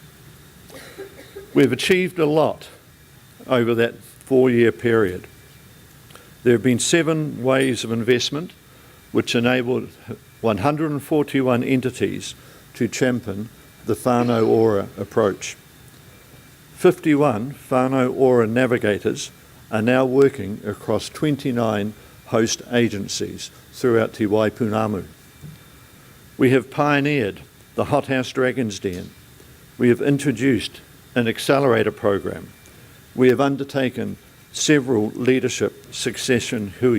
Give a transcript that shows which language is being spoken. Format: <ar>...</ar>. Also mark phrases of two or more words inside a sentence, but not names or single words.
<en>We've achieved a lot over that 4-year period. There have been 7 waves of investment which enabled 141 entities to champion the whānau ora approach. 51 whānau ora navigators are now working across 29 host agencies throughout Te Waipunamu. We have pioneered the Hothouse Dragon's Den. We have introduced an accelerator program. We have undertaken several leadership succession hui.</en>